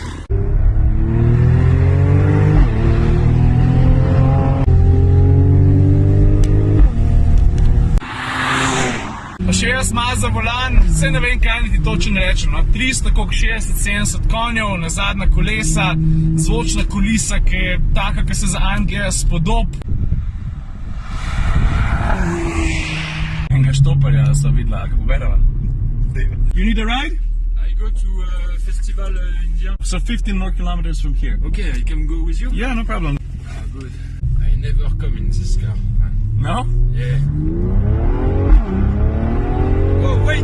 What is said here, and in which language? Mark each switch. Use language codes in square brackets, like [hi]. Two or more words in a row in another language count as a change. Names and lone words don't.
[sl] Pa še jaz malo za volan, vse ne vem, kaj ti točno rečem, no, 300, koliko 60-70 konjev, nazadna kolesa, zvočna kulisa, ki je taka, ki se za Anglija spodob. Enega štoparja sva videla, ga poberava. [en] You need a ride? I go to a festival in India. So 15 more kilometers from here. Okay, I can go with you? Yeah, no problem. Ah, good. I never come in this car. No? Yeah. Oh, wait.